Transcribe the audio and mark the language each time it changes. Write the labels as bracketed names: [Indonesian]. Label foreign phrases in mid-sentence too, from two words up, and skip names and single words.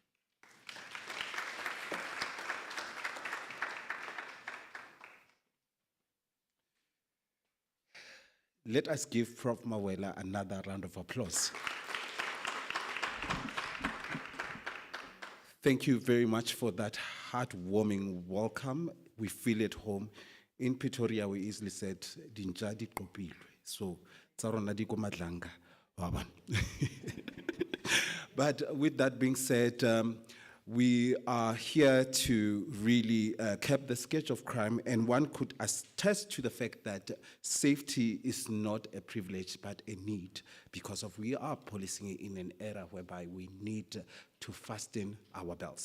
[English] Let us give Prof. Mawela another round of applause. Thank you very much for that heartwarming welcome. We feel at home. In Pretoria, we easily said, [Northern Sotho] "Dinja di kopilwe." So, tsarona di ko madlanga, wa bona. [English] But with that being said, we are here to really cap the scourge of crime, and one could attest to the fact that safety is not a privilege but a need, because of we are policing in an era whereby we need to fasten our belts.